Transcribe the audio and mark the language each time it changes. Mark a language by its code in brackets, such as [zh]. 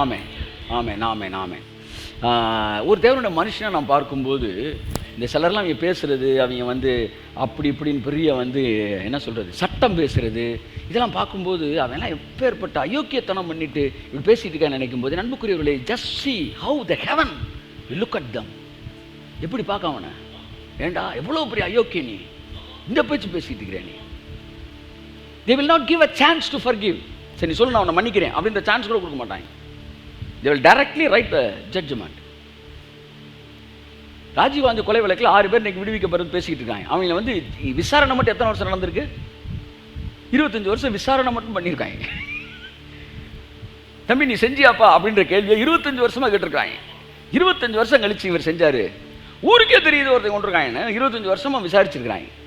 [ta] ஆமென் ஆமென் ஆமென் ஆமென். ஒரு தேவனுடைய மனுஷனை நான் பார்க்கும்போது இந்த சிலர்லாம் அவங்க பேசுகிறது, அவங்க வந்து அப்படி இப்படின்னு பெரிய என்ன சொல்கிறது சட்டம் பேசுகிறது, இதெல்லாம் பார்க்கும்போது அவன்லாம் எப்பேற்பட்ட அயோக்கியத்தனம் பண்ணிட்டு இப்படி பேசிகிட்டு இருக்கான்னு நினைக்கும் போது, நண்புக்குரியவர்களே, [en] Just see how the heaven look at them. [ta] எப்படி பார்க்க அவனை, ஏண்டா எவ்வளோ பெரிய அயோக்கிய நீ, இந்த பேச்சு பேசிட்டு இருக்கிறேன் நீ. [en] they will not give a chance to forgive. [ta] சரி நீ சொல்லு நான் அவனை மன்னிக்கிறேன் அப்படின்ற சான்ஸ் கூட கொடுக்க மாட்டாங்க. [en] they will directly write the judgment. [ta] Rajiv Gandhi கொலை வழக்கில் 6 பேர் இன்னைக்கு விடுவிக்கப்படுறது பேசிக்கிட்டு இருக்காங்க. அவங்க விசாரணை மட்டும் எத்தனை வருஷம் நடந்திருக்கு? 25 வருஷம் விசாரணை மட்டும் பண்ணியிருக்காங்க. தம்பி நீ செஞ்சியாப்பா அப்படின்ற கேள்வியை 25 வருஷமா கேட்டிருக்காங்க. 25 வருஷம் கழிச்சு இவர் செஞ்சாரு, ஊருக்கே தெரியுது ஒருத்தர் கொண்டிருக்காங்கன்னு 25 வருஷமா விசாரிச்சிருக்கிறாங்க.